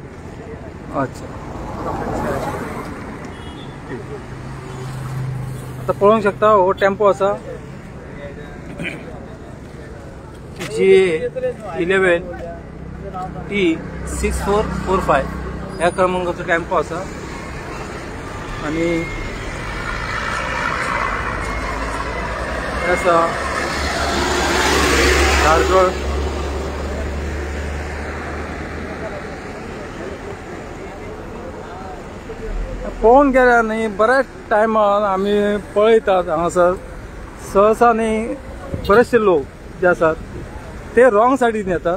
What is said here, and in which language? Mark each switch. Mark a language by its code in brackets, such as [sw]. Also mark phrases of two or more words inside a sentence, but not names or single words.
[kok] अच्छा, आता पळोवंक शकता हो टेम्पो असा GA11T6445 ह्या क्रमांकाचा टेम्पो असा आणि असा धारगळ पळोवन गेल्या न्ही बऱ्याच टायमान आमी पळयतात हांगासर सहसा न्ही बरेचशे लोक जे आसात ते रॉंग सायडीन येतात।